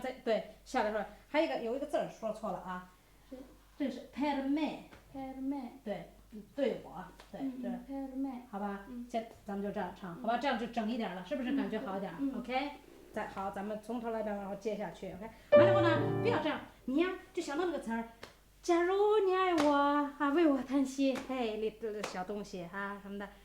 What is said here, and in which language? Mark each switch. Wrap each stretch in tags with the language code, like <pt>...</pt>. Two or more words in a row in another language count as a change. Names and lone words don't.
<zh>才对下来说，还有一个字儿说错了啊，这是</zh> <it>per me，</it> <zh>对，对我，对，这</zh> <it>per me，</it> <zh>好吧，咱们就这样唱，好吧，这样就整一点了，是不是感觉好一点？OK， 再好，咱们从头来然后接下去 ，OK， 完了后呢，不要这样，你呀就想到那个词儿，假如你爱我啊，为我叹息，嘿，小东西啊什么的。</zh>